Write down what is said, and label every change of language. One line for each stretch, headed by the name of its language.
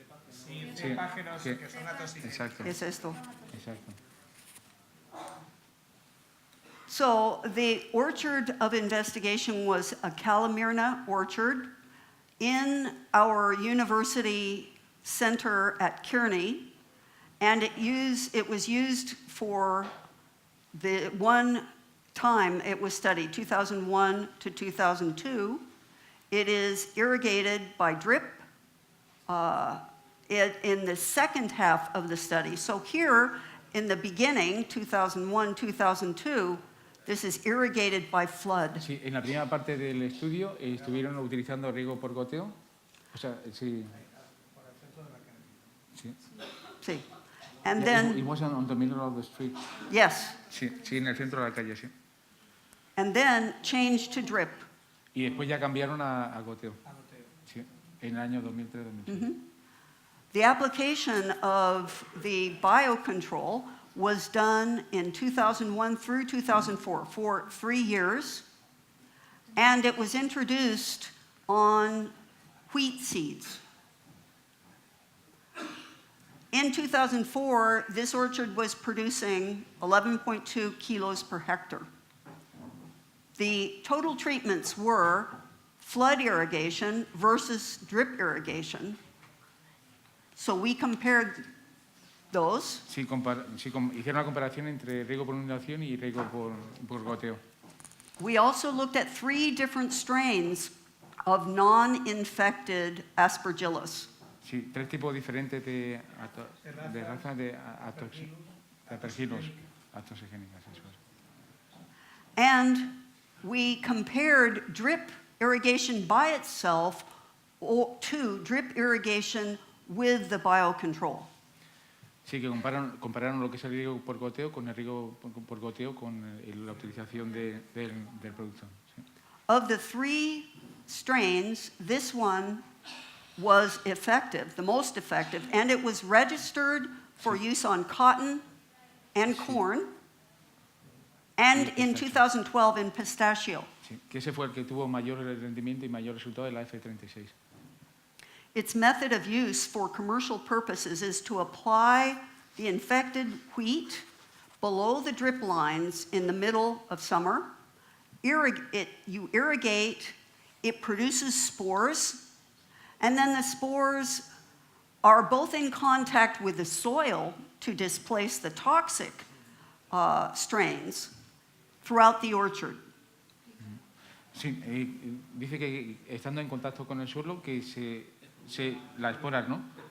Spanish: Sí, cepágenos que son atóxicos. Exacto. Es esto. Exacto.
English: So the orchard of investigation was a Calamirna orchard in our university center at Kearney, and it was used for the one time it was studied, 2001 to 2002. It is irrigated by drip in the second half of the study. So here, in the beginning, 2001, 2002, this is irrigated by flood.
Spanish: Sí, en la primera parte del estudio estuvieron utilizando riego por goteo. O sea, sí. Sí.
English: See. And Yeah, then, it wasn't on the middle of the street. yes,
Spanish: Sí, sí, en el centro de la calle, sí.
English: and then changed to drip.
Spanish: Y después ya cambiaron a goteo. Sí, en el año 2003-2006.
English: The application of the biocontrol was done in 2001 through 2004 for 3 years, and it was introduced on wheat seeds. In 2004, this orchard was producing 11.2 kilos per hectare. The total treatments were flood irrigation versus drip irrigation. So we compared those.
Spanish: Sí, hicieron una comparación entre riego por inundación y riego por goteo.
English: We also looked at 3 different strains of non-infected aspergillus.
Spanish: Sí, 3 tipos diferentes de raza de aspergillus atoxigénicas.
English: And we compared drip irrigation by itself to drip irrigation with the biocontrol.
Spanish: Sí, que compararon lo que es el riego por goteo con el riego por goteo con la utilización del producto. Sí.
English: Of the 3 strains, this one was effective, the most effective, and it was registered for use on cotton and corn, and in 2012 in pistachio.
Spanish: Sí, que ese fue el que tuvo mayor rendimiento y mayor resultado de la F36.
English: Its method of use for commercial purposes is to apply the infected wheat below the drip lines in the middle of summer. You irrigate, it produces spores, and then the spores are both in contact with the soil to displace the toxic strains throughout the orchard.
Spanish: Sí, dice que estando en contacto con el suelo que las esporas, ¿no?